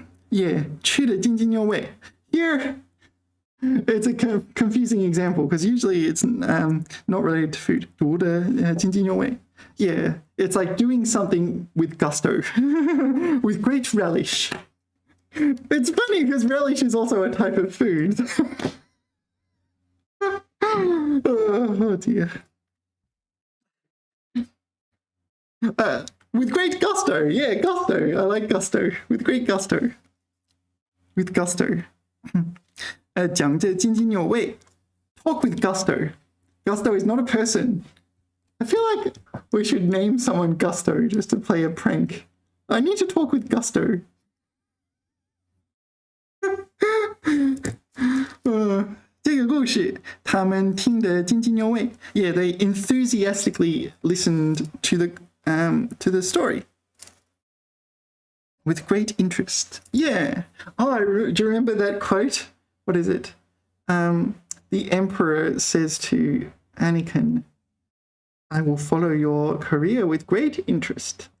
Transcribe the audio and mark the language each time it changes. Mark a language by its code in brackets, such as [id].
[zh] Yeah, 吃得津津有味. [en] Here, it's a confusing example because usually it's not related to food. [zh] 读得津津有味. [en] Yeah, it's like doing something with gusto, with great relish. It's funny because relish is also a type of food. Oh dear. With great gusto. Yeah, gusto. I like gusto. With great gusto. With gusto. [zh] 讲着津津有味. [en] Talk with gusto. Gusto is not a person. I feel like we should name someone Gusto just to play a prank. I need to talk with Gusto. [zh] 这个故事他们听得津津有味. [en] Yeah, they enthusiastically listened to the story with great interest. Yeah. Oh, do you remember that quote? What is it? The emperor says to Anakin, I will follow your career with great interest.